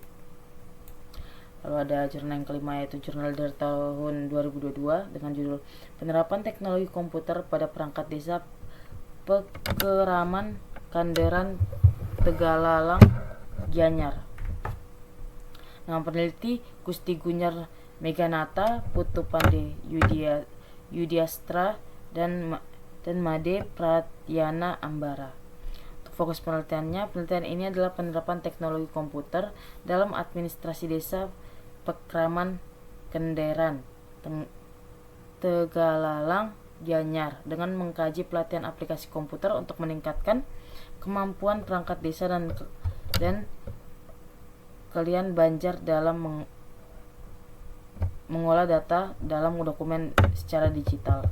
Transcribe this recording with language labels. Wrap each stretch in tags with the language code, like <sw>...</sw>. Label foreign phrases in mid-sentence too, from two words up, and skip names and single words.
<id>Lalu ada jurnal yang kelima, yaitu jurnal dari tahun 2022 dengan judul Penerapan Teknologi Komputer pada Perangkat Desa Pekeraman Kanderan Tegalalang Gianyar. Nama peneliti Gusti Gunyar Meganata, Putu Pande Yudiastra, dan Made Pratyana Ambara. Untuk fokus penelitiannya, penelitian ini adalah penerapan teknologi komputer dalam administrasi desa Pekeraman Kenderan Tegalalang Gianyar dengan mengkaji pelatihan aplikasi komputer untuk meningkatkan kemampuan perangkat desa dan kalian Banjar dalam mengolah data dalam dokumen secara digital.</id>